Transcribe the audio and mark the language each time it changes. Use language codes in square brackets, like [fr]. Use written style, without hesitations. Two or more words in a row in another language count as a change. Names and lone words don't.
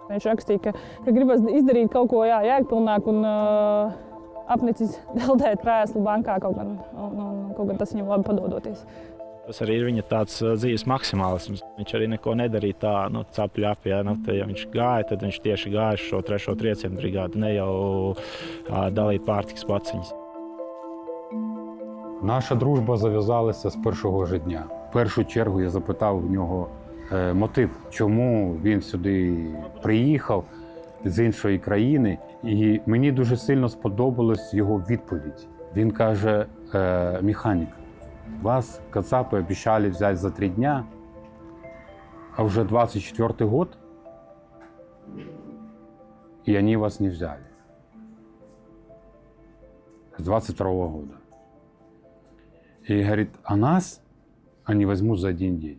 [lv] Viņš rakstīja, ka gribas izdarīt kaut ko jēgpilnāku un apnicis deldēt krēslu bankā kaut gan tas viņam labi padodoties. Tas arī ir viņa tāds dzīves maksimālisms. Viņš arī neko nedarīja tā, capļapi. Ja viņš gāja, tad viņš tieši gāja šo 3. triecienu brigādu, ne jau dalīt pārtikas paciņas. [uk] Наша дружба зав'язалася з першого ж дня. В першу чергу я запитав в нього мотив, чому він сюди приїхав з іншої країни. І мені дуже сильно сподобалась його відповідь. Він каже, механік. [ru] Вас кацапы обещали взять за 3 дня, а уже 24-й год, и они вас не взяли. С 22-го года. И говорит, а нас они возьмут за 1 день.